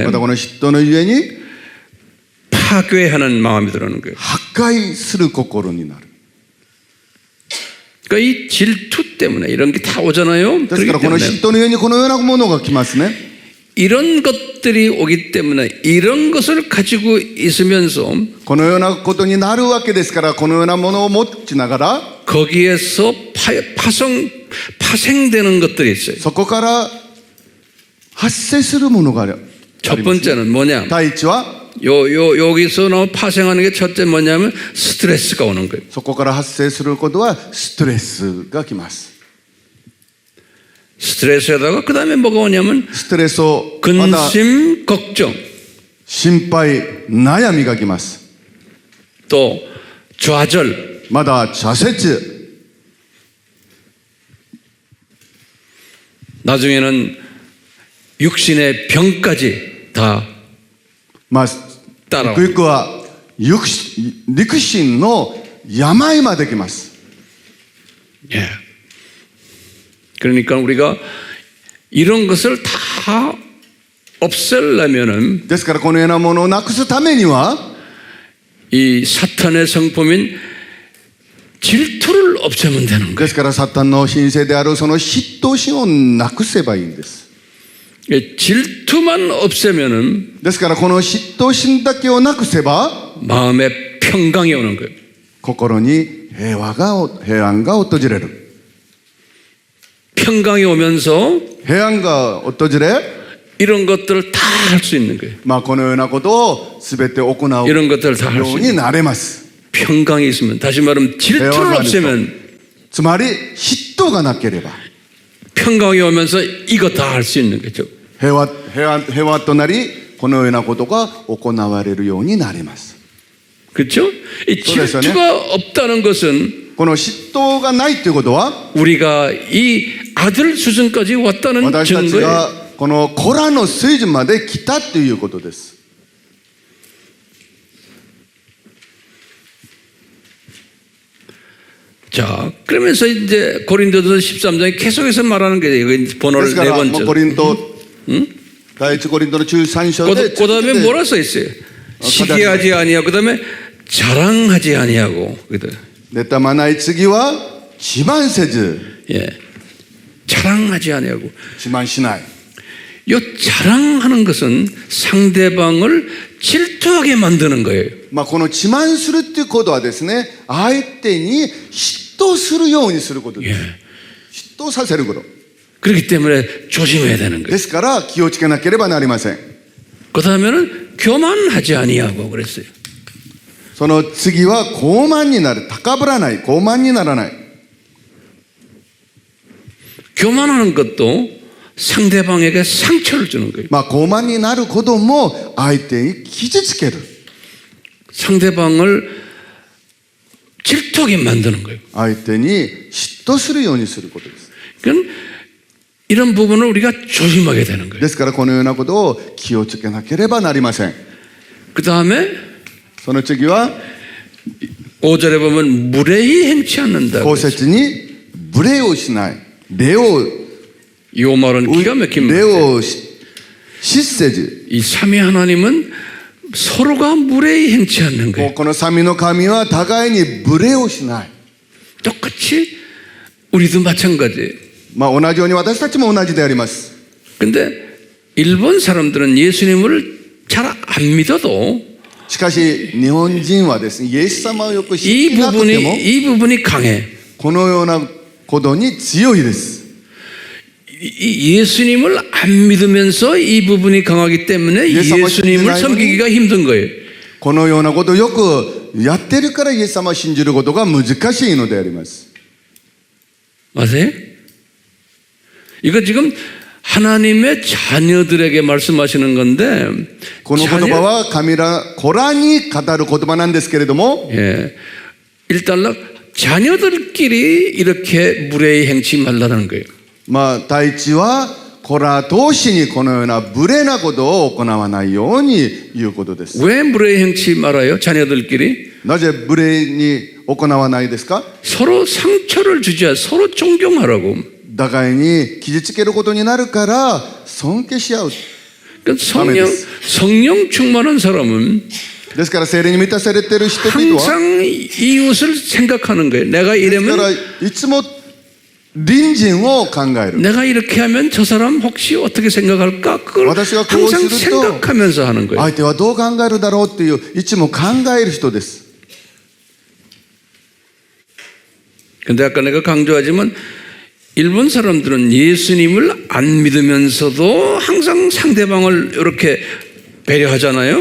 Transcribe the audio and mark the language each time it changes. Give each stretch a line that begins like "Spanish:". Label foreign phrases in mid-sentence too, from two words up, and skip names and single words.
Japanese: またこの嫉妬のゆえに
Korean: 파괴하는 마음이 들어오는 거예요.
Japanese: 破壊する心になる。
Korean: 그러니까 이 질투 때문에 이런 게 다 오잖아요.
Japanese: ですか
Korean: 그렇기
Japanese: らこの
Korean: 때문에
Japanese: 嫉妬のゆえにこのようなものが来ますね。
Korean: 이런 것들이 오기 때문에 이런 것을 가지고 있으면서
Japanese: このようなことになるわけですから、このようなものを持ちながら
Korean: 거기에서 파생되는 것들이 있어요.
Japanese: そこから発生するものがある。
Korean: 첫 번째는 뭐냐?
Japanese: 第一は
Korean: 여기서 파생하는 게 첫째 뭐냐면 스트레스가 오는 거예요.
Japanese: そこから発生することはストレスが来ます。
Korean: 스트레스에다가 그 다음에 뭐가 오냐면
Japanese: ストレスをまた
Korean: 근심, 걱정,
Japanese: 心配、悩みが来ます。
Korean: 또 좌절,
Japanese: まだ挫折、
Korean: 나중에는 육신의 병까지 다
Japanese: ゆくゆくは肉心の病まで来ます。
Korean: 예. 그러니까 우리가 이런 것을 다 없애려면은
Japanese: ですからこのようなものをなくすためには
Korean: 이 사탄의 성품인 질투를 없애면 되는 거예요.
Japanese: ですからサタンの神聖であるその嫉妬心をなくせばいいんです。
Korean: 질투만 없애면은
Japanese: ですからこの嫉妬心だけをなくせば
Korean: 마음에 평강이 오는 거예요.
Japanese: 心に平安が訪れる。
Korean: 평강이 오면서
Japanese: 平安が訪れ
Korean: 이런 것들을 다 할 수 있는 거예요.
Japanese: このようなことを全て行う
Korean: 이런 것들을 다 할
Japanese: よ
Korean: 수
Japanese: う
Korean: 있는
Japanese: になれます。
Korean: 평강이 있으면 다시 말하면 질투를 대화가 없애면
Japanese: つまり嫉妬がなければ
Korean: 평강이 오면서 이거 다 할 수 있는 거죠.
Japanese: 平和となりこのようなことが行われるようになります。
Korean: 그렇죠? 이 그래서요. 질투가 없다는 것은
Japanese: この嫉妬がないということは
Korean: 우리가 이 아들 수준까지 왔다는
Japanese: 私たち
Korean: 증거예요.
Japanese: がこの子らの水準まで来たということです。
Korean: 자, 그러면서 이제 고린도서 13장에 계속해서 말하는 게 이거
Japanese: で
Korean: 번호를
Japanese: すか
Korean: 네
Japanese: らもう
Korean: 번째.
Japanese: コリント第一コリントの13章で
Korean: 그 다음에 뭐라 써 있어요? 시기하지 아니하고 그 다음에 자랑하지 아니하고.
Japanese: 妬まない次は自慢せず
Korean: 예, 자랑하지 아니하고.
Japanese: 自慢しない。
Korean: 이 자랑하는 것은 상대방을 질투하게 만드는 거예요.
Japanese: この自慢するっていうことはですね、相手に嫉妬するようにすることです。
Korean: 예.
Japanese: 嫉妬させること。
Korean: 그렇기 때문에 조심해야 되는 거예요.
Japanese: ですから気をつけなければなりません。
Korean: 그 다음에는 교만하지 아니하고 그랬어요.
Japanese: その次は傲慢になる。高ぶらない。傲慢にならない。
Korean: 교만하는 것도 상대방에게 상처를 주는 거예요.
Japanese: 傲慢になることも相手に傷つける。
Korean: 상대방을 질투하게 만드는 거예요.
Japanese: 相手に嫉妬するようにすることです。
Korean: 그러니까 이런 부분을 우리가 조심하게 되는 거예요.
Japanese: ですからこのようなことを気をつけなければなりません。
Korean: 그 다음에
Japanese: その次は
Korean: 5절에 보면 무례히 행치 않는다.
Japanese: 後節に無礼をしない。礼を
Korean: 이 말은 기가 막힌
Japanese: 礼
Korean: 말이에요.
Japanese: を失せず。
Korean: 이 삼위 하나님은 서로가 무례히 행치 않는
Japanese: もう
Korean: 거예요.
Japanese: この三位の神は互いに無礼をしない。
Korean: 똑같이 우리도 마찬가지예요.
Japanese: 同じように私たちも同じであります。
Korean: 근데 일본 사람들은 예수님을 잘 안 믿어도
Japanese: しかし日本人はですね、イエス様をよく知っていなくても
Korean: 이 부분이 강해.
Japanese: このようなことに強いです。
Korean: 예수님을 안 믿으면서 이 부분이 강하기 때문에 예수님을 섬기기가 힘든 거예요.
Japanese: このようなことをよくやってるからイエス様を信じることが難しいのであります。
Korean: 아세요? 이거 지금 하나님의 자녀들에게 말씀하시는 건데
Japanese: この言葉は神ら子らに語る言葉なんですけれども
Korean: 예, 일단 자녀들끼리 이렇게 무례히 행치 말라는 거예요.
Japanese: まあ第一は子ら同士にこのような無礼なことを行わないように言うことです。
Korean: 왜 무례히 행치 말아요? 자녀들끼리
Japanese: なぜ無礼に行わないですか？
Korean: 서로 상처를 주지 않아 서로 존경하라고.
Japanese: 互いに傷つけることになるから尊敬し合う。
Korean: 그러니까 성령 충만한 사람은
Japanese: ですから聖霊に満たされている人々は
Korean: 항상 이웃을 생각하는 거예요. 내가
Japanese: ですから
Korean: 이러면
Japanese: いつも隣人を考える。
Korean: 내가 이렇게 하면 저 사람 혹시 어떻게 생각할까? 그걸
Japanese: 私がこう
Korean: 항상
Japanese: すると
Korean: 생각하면서 하는 거예요.
Japanese: 相手はどう考えるだろうっていういつも考える人です。
Korean: 근데 아까 내가 강조하지만 일본 사람들은 예수님을 안 믿으면서도 항상 상대방을 이렇게 배려하잖아요.